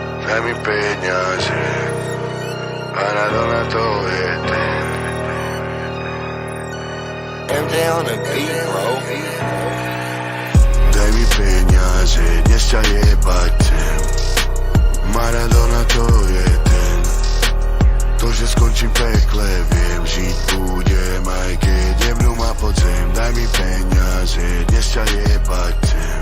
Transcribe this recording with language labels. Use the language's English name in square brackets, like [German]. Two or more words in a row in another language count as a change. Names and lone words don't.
[Slovak] daj mi peniaze, Maradona to je ten. [English] MJ on the beat, bro. [Slovak] Daj mi peniaze, dnes ťa jebať chcem. Maradona to je ten. To, že skončím pekle, viem, žiť budem, aj keď jebnú ma pod zem. Daj mi peniaze, dnes ťa jebať chcem.